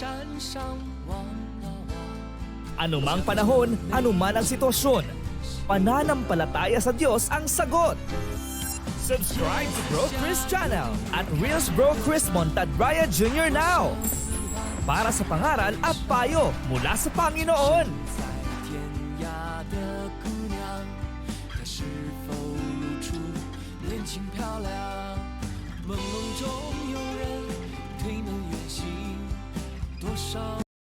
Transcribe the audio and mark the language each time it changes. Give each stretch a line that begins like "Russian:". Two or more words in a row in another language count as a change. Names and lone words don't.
Filipino: Anumang panahon, anuman ang sitwasyon, pananampalataya sa Diyos ang sagot.
English: Subscribe to Bro Chris channel at Reels Bro Chris Montadraya Jr.
Filipino: now para sa pangaral at payo mula sa Panginoon.
Chinese: 天涯的姑娘，她是否如初年轻漂亮？朦胧中有人推门远行，多少？